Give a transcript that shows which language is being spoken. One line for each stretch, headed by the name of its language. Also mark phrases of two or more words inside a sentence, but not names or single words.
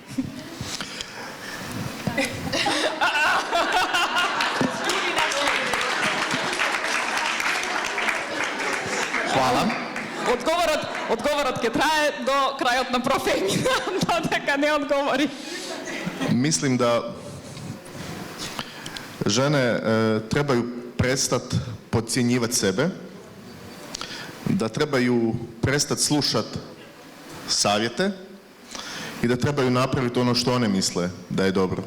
Croatian: Hvala.
Macedonian: Одговорот ќе трае до крајот на профемина, додека не одговори.
Croatian: Mislim da žene trebaju prestati podcjenjivati sebe, da trebaju prestati slušati savjete i da trebaju napraviti ono što one misle da je dobro.